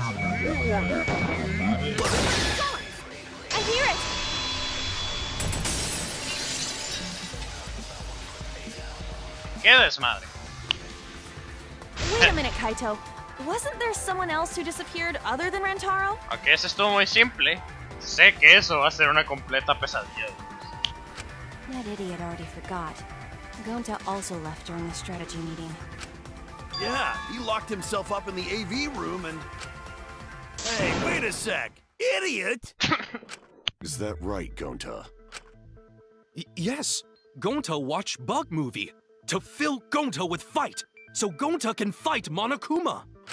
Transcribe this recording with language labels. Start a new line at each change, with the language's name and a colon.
English: I hear it!
Spanish: ¿Qué desmadre?
English: Wait a minute, Kaito. Wasn't there someone else who disappeared other than Rentaro?
Spanish: Aunque eso estuvo muy simple, sé que eso va a ser una completa pesadilla.
English: That idiot already forgot. Gonta also left during the strategy meeting. Yeah, he locked himself up in the AV room and... Hey, wait a sec! Idiot! Is that right, Gonta? Yes! Gonta watched Bug Movie to fill Gonta with fight, so Gonta can fight Monokuma.